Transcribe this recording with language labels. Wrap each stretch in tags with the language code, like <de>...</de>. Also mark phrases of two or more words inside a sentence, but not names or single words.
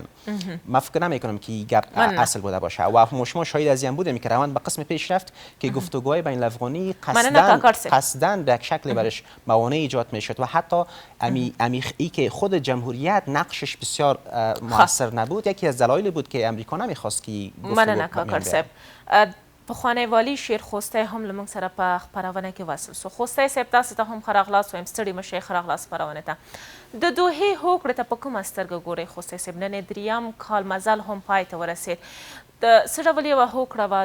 <fa>من فکر نمی کنم که گپ اصل بوده باشه و شما شاهد از این بودیم که روند به قسم پیش رفت که گفتگوهای بین الافغانی قصداً به یک شکل برش موانع ایجاد میشد و حتی ای که خود جمهوریت نقشش بسیار موثر نبود. یکی از دلایل بود که امریکا نمیخواست که گفتگو</fa> <ps>پخوانی والی شیرخوستی هم له موږ سره په خپرونه کې وصل سو. خوستی صاحب تاسو ته هم ښه راغلاست وایم، ستړي مه شئ، ښه راغلاست خپرونې ته. د دوحې هوکړې ته په کومه سترګه ګورئ خوستی صاحب؟ نن دریم کال مزل هم پای ته ورسېد. د څه ډول یوه هوکړه وه؟</ps>